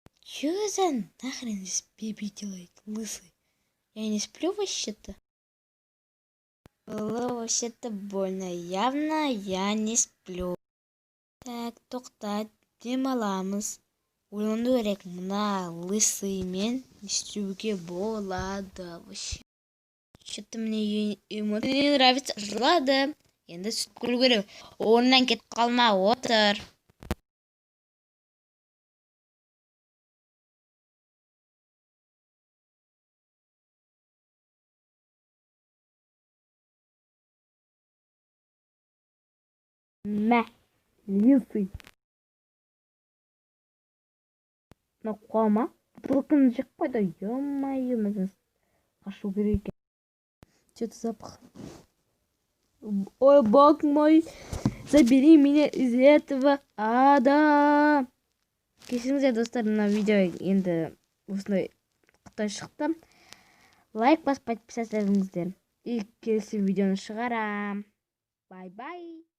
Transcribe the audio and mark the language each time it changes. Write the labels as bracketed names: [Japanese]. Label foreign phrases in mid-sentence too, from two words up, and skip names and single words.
[Russian] Чё за нахрен здесь беби делает, лысый? Я не сплю вообще-то. Было вообще-то больно. Явно я не сплю. Так, [Kazakh] тоқтат, демаламыз. Ойланду керек, мына лысыймен не істеуге болады вообще. [Russian] Что-то мне ему не нравится. [Kazakh] Жылады. Енді сүт көру керек. Орнынан кетіп қалма, отыр. Мә, лысый. Мына қуама. Бутылканы жеп қойды. Ё-моё, мен қашу керек екен. [Russian] Что-то запах. Ой, бог мой, забери меня из этого ада. [Kazakh] Кешіріңіздер достар, мына видео енді осындай қытай шықты. Лайк басып подписаться етіңіздер. И келесі видеоны шығарам. [English] Бай-бай.